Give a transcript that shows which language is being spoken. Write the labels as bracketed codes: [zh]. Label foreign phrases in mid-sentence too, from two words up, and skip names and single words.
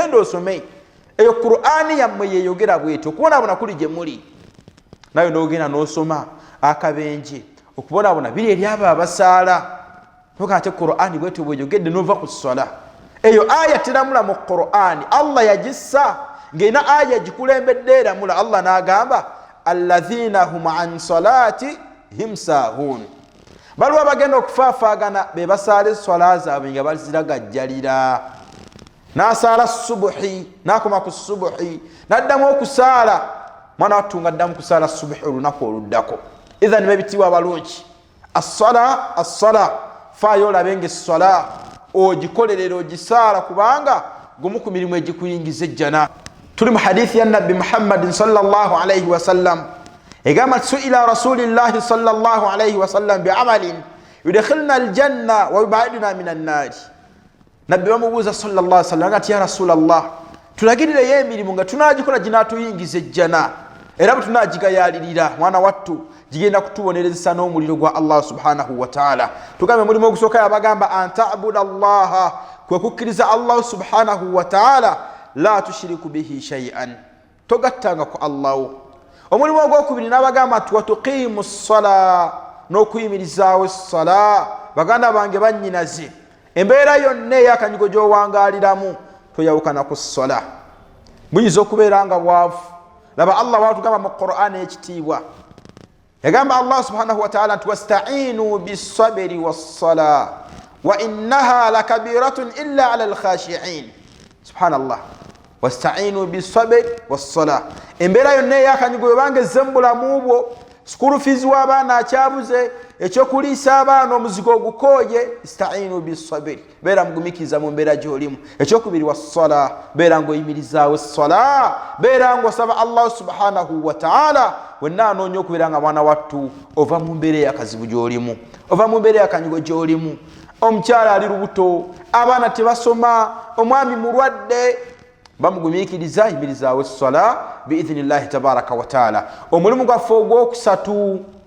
[lg] genda osome eyo qur'ani yammwe yeyogera bwetyo okubonaabona kuli gye muli nawe n'ogenda n'osoma akabenje okubonaabona biri eri abo abasaala nokate qur'ani bwetyo bweyogedde nova ku sola eyo aya teramula mu qur'ani Allah yagissa ng'ena aya gikulembedde eramula Allah n'agamba [ar] الذين هم عن صلاتهم ساهون [lg] baliwo bagenda okufaafaagana be basaala essola zaabwe nga baziragajjalira n'asaala subuhi n'akoma ku subuhi n'addamu okusaala mwana wattu ng'addamu kusaala subuhi olunaku oluddako idhan bebitiibwa abalungi assala faayo olabe ng'essola ogikolerera ogisaala kubanga gumu ku mirimu egikuyingiza ejjana tuli mu hadithi ya nabbi muhammadin [ar] صلى الله عليه وسلم [lg] egamba [ar] سئل رسول الله صلى الله عليه وسلم بأعمال يدخلنا الجنة ويباعدنا من النار [lg] nabbi bamubuuza [ar] صلى الله عليه وسلم [lg] ati [ar] يا رسول الله [lg] tulagirireyo emirimu nga tunagikola ginatuyingiza ejjana era bwe tunagigayalirira mwana wattu gigenda kutubonerezesa n'omuliro gwa Allah [ar] سبحانه وتعالى [lg] tugambe mulimu ogusooka yabagamba [ar] أن تعبد الله [lg] kwe kukkiriza Allah [ar] سبحانه وتعالى لا تشرك به شيئا [lg] togattanga ku Allahu omulimu ogwokubiri n'abagamba nti [ar] وتقيم الصلاة [lg] n'okuyimirizaawo essala baganda bange bannyinaze embeera yonna ey'akanyigo gy'owangaaliramu toyawukana ku ssala buyinza okubeera nga bwavu laba Allah bwatugamba mu Qur'ani ekitiibwa yagamba Allah subhanahu [ar] وتعالى [lg] nti [ar] واستعينوا بالصبر والصلاة وإنها لكبيرة إلا على الخاشعين سبحان الله واستعينوا بالصبر والصلاة [lg] embeera yonna ey'akanyigo yobange zembulamu bwo [en] school fees [lg] w'abaana akyabuze ekyokuliisa abaana omuzigo ogukooye [ar] استعينوا بالصبر [lg] beera mugumikiza mu mbeera gy'olimu ekyokubiri was-sala beera ng'oyimirizaawo es-sala beera ng'osaba Allah [ar] سبحانه وتعالى [lg] wenna anoonya okubeera nga mwana wattu ova mu mbeera ey'akazibu gy'olimu ova mu mbeera y'akanyigo gy'olimu omukyala ali lubuto abaana tebasoma omwami mulwadde bamugumiikiriza yimirizaawo es-sala [ar] بإذن الله تبارك وتعالى [lg] omulimu gwaffe ogwokusatu